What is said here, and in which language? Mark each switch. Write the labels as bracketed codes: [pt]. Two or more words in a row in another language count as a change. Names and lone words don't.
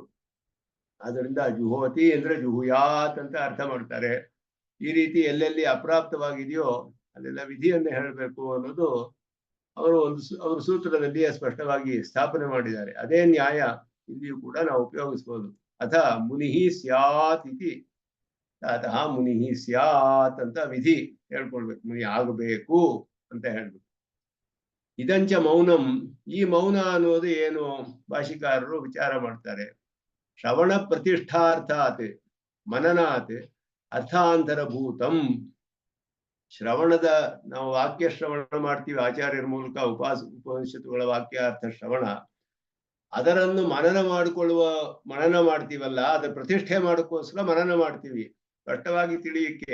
[kn] ಅದರಿಂದ ಜುಹೋತಿ ಅಂದ್ರೆ ಜುಹುಯಾತ್ ಅಂತ ಅರ್ಥ ಮಾಡ್ತಾರೆ. ಈ ರೀತಿ ಎಲ್ಲೆಲ್ಲಿ ಅಪ್ರಾಪ್ತವಾಗಿದೆಯೋ ಅಲ್ಲೆಲ್ಲ ವಿಧಿಯನ್ನೇ ಹೇಳಬೇಕು ಅನ್ನೋದು ಅವರ ಸೂತ್ರದಲ್ಲಿ ಸ್ಪಷ್ಟವಾಗಿ ಸ್ಥಾಪನೆ ಮಾಡಿದ್ದಾರೆ. ಅದೇ ನ್ಯಾಯ ಇಲ್ಲಿಯೂ ಕೂಡ ನಾವು ಉಪಯೋಗಿಸ್ಬೋದು. [sa] ಅಥ ಮುನಿಹಿ ಸ್ಯಾತ್ ಇತಿ, ಅತಃ ಮುನಿಹಿ ಸ್ಯಾತ್ [kn] ಅಂತ ವಿಧಿ ಹೇಳ್ಕೊಳ್ಬೇಕು, ಮುನಿ ಆಗಬೇಕು ಅಂತ ಹೇಳ್ಬೇಕು. [sa] ಇದಂಚ ಮೌನಂ, [kn] ಈ ಮೌನ ಅನ್ನೋದು ಏನು ಭಾಷಿಕಾರರು ವಿಚಾರ ಮಾಡ್ತಾರೆ. [sa] ಶ್ರವಣ ಪ್ರತಿಷ್ಠಾರ್ಥಾತ್ ಮನನಾತ್ ಅರ್ಥಾಂತರಭೂತಂ. [kn] ಶ್ರವಣದ, ನಾವು ವಾಕ್ಯ ಶ್ರವಣ ಮಾಡ್ತೀವಿ ಆಚಾರ್ಯರ ಮೂಲಕ, ಉಪನಿಷತ್ತುಗಳ ವಾಕ್ಯಾರ್ಥ ಶ್ರವಣ, ಅದರನ್ನು ಮನನ ಮಾಡ್ತೀವಲ್ಲ, ಅದರ ಪ್ರತಿಷ್ಠೆ ಮಾಡೋಕ್ಕೋಸ್ಕರ ಮನನ ಮಾಡ್ತೀವಿ, ಸ್ಪಷ್ಟವಾಗಿ ತಿಳಿಯಕ್ಕೆ.